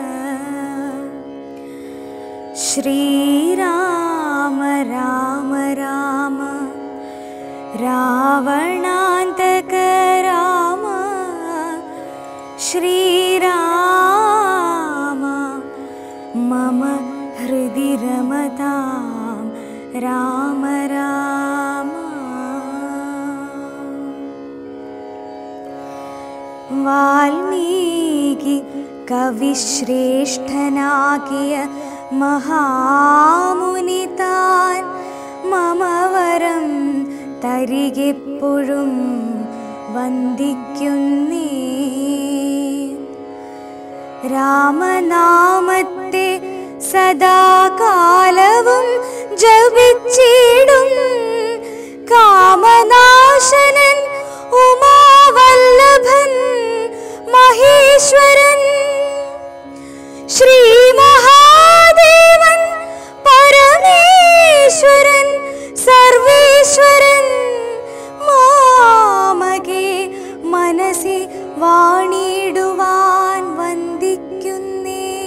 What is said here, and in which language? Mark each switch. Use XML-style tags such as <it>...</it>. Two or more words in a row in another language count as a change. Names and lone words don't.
<sa>श्रीराम राम राम रावणान्तक राम श्रीराम मम हृदि रमतां राम राम। वाल्मीकि कविश्रेष्ठनाकिय महामुनितान् मम वरं</sa> <ml>തരികെപ്പോഴും വന്ദിക്കുന്നേ. രാമനാമത്തെ സദാകാലവും ജപിച്ചിടും കാമനാശനൻ ഉമാവല്ലഭൻ മഹേശ്വരൻ ശ്രീ മഹാദേവൻ പരമേശ്വരൻ സർവേശ്വരൻ മാമകെ മനസ്സി വാണിടുവാൻ വന്ദിക്കുന്നേ.</ml>